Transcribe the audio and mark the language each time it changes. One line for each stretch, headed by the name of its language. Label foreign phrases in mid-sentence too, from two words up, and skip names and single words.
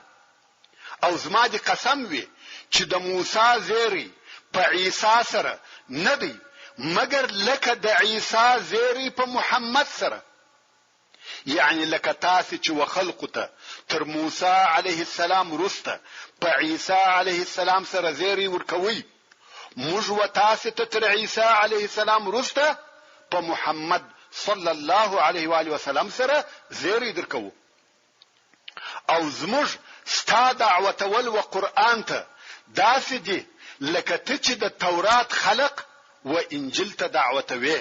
Pashto: او زما دي قسم وي چې د موسی زيري په عيسى سره نه دی مگر لکه د عيسى زيري په محمد سره. یعنی لکه تاسو چې وخلقته تر موسی
Arabic: عليه السلام
Pashto: رسته په عيسى
Arabic: عليه السلام
Pashto: سره زيري ورکوي موږ و تاسو ته تر عيسى
Arabic: عليه السلام
Pashto: رسته په محمد
Arabic: صلی الله علیه و آله وسلم
Pashto: سره زيري درکو. او زموږ ستا دعوت ول و قران ته داسې دي لکه ته چې د تورات خلق و انجیل ته دعوت وې.